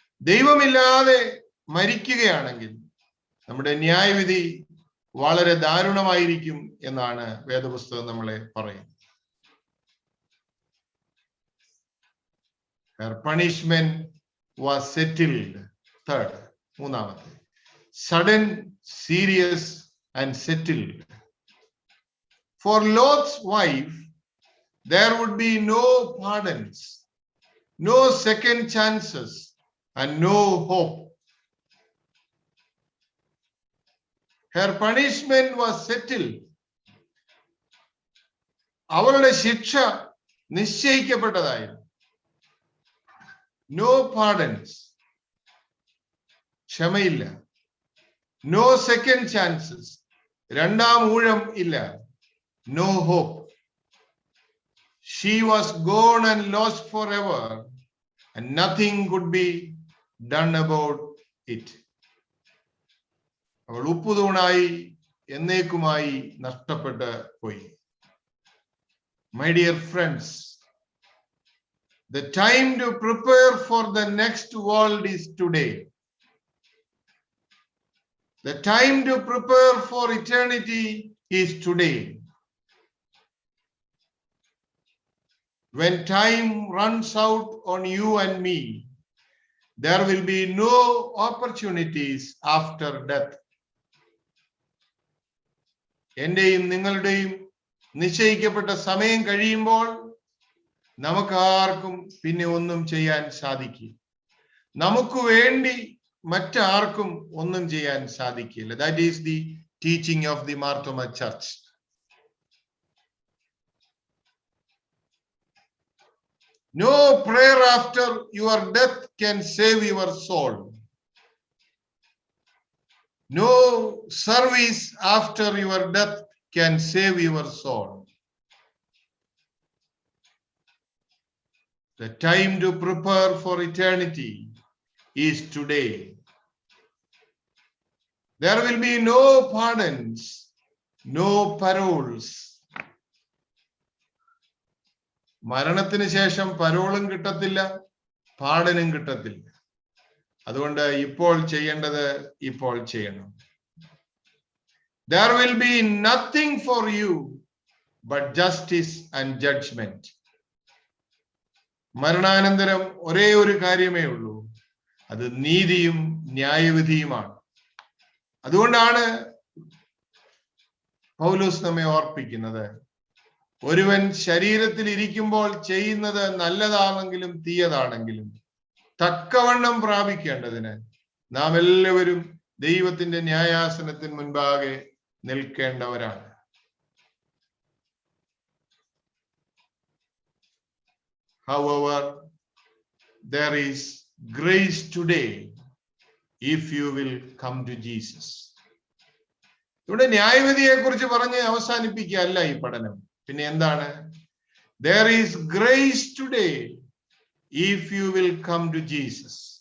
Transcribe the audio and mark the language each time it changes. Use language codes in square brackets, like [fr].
[ml] ദൈവമില്ലാതെ മരിക്കുകയാണെങ്കിൽ നമ്മുടെ ന്യായവിധി വളരെ ദാരുണമായിരിക്കും എന്നാണ് വേദപുസ്തകം നമ്മളെ പറയുന്നത്. [en] Her punishment was settled. Third, [ml] മൂന്നാമത്തെ, [en] sudden, serious and settled. For Lot's wife, there would be no pardons, no second chances, and no hope. Her punishment was settled. [ml] അവളുടെ ശിക്ഷ നിശ്ചയിക്കപ്പെട്ടതായിരുന്നു. [en] No pardons, [ml] ക്ഷമയില്ല. [en] No second chances, [ml] രണ്ടാം ഊഴം ഇല്ല. [en] No hope. She was gone and lost forever, and nothing could be done about it. [ml] അവൾ ഉപ്പുതൂണായി എന്നേക്കുമായി നഷ്ടപ്പെട്ട് പോയി. [en] My dear friends, the time to prepare for the next world is today. The time to prepare for eternity is today. When time runs out on you and me, there will be no opportunities after death. [ml] എന്റെയും നിങ്ങളുടെയും നിശ്ചയിക്കപ്പെട്ട സമയം കഴിയുമ്പോൾ നമുക്കാർക്കും പിന്നെ ഒന്നും ചെയ്യാൻ സാധിക്കില്ല. നമുക്ക് വേണ്ടി മറ്റാർക്കും ഒന്നും ചെയ്യാൻ സാധിക്കില്ല. [en] That is the teaching of the Marthoma Church. No prayer after your death can save your soul. No service after your death can save your soul. The time to prepare for eternity is today. There will be no pardons, no paroles. [ml] മരണത്തിന് ശേഷം പരോളും കിട്ടത്തില്ല, പാടനും കിട്ടത്തില്ല. അതുകൊണ്ട് ഇപ്പോൾ ചെയ്യേണ്ടത് ഇപ്പോൾ ചെയ്യണം. [en] There will be nothing for you but justice and judgment. [ml] മരണാനന്തരം ഒരേ ഒരു കാര്യമേ ഉള്ളൂ, അത് നീതിയും ന്യായവിധിയുമാണ്. അതുകൊണ്ടാണ് പൗലോസ് നമ്മെ ഓർപ്പിക്കുന്നത്, ഒരുവൻ ശരീരത്തിൽ ഇരിക്കുമ്പോൾ ചെയ്യുന്നത് നല്ലതാണെങ്കിലും തീയതാണെങ്കിലും തക്കവണ്ണം പ്രാപിക്കേണ്ടതിന് നാം എല്ലാവരും ദൈവത്തിന്റെ ന്യായാസനത്തിന് മുൻപാകെ നിൽക്കേണ്ടവരാണ്. [en] However, there is grace today if you will come to Jesus. [ml] ഇവിടെ ന്യായവിധിയെ കുറിച്ച് പറഞ്ഞ് അവസാനിപ്പിക്കുകയല്ല ഈ പഠനം. പിന്നെ എന്താണ്? [en] There is grace today if you will come to Jesus.